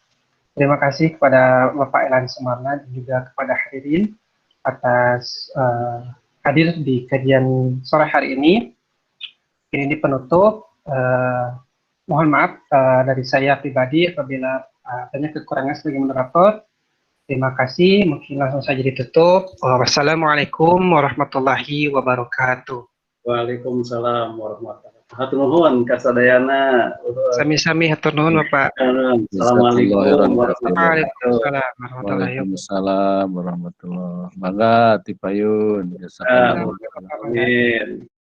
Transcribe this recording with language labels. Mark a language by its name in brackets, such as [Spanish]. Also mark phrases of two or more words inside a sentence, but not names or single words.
[Indonesian] Terima kasih kepada Bapak Elan Sumarna dan juga kepada hadirin atas hadir di kajian sore hari ini. Ini di penutup. Mohon maaf dari saya pribadi apabila banyak kekurangan sebagai moderator. Terima kasih. Mungkin langsung saja ditutup. [Arabic] والسلام عليكم ورحمة الله وبركاته. وعليكم السلام ورحمة الله وبركاته. [Sundanese] Hatur nuhun kasadayana. Sami-sami hatur nuhun Bapak. [Arabic] السلام عليكم ورحمة الله وبركاته. وعليكم السلام ورحمة الله وبركاته. [Sundanese] Mangga Tipayun. Amin.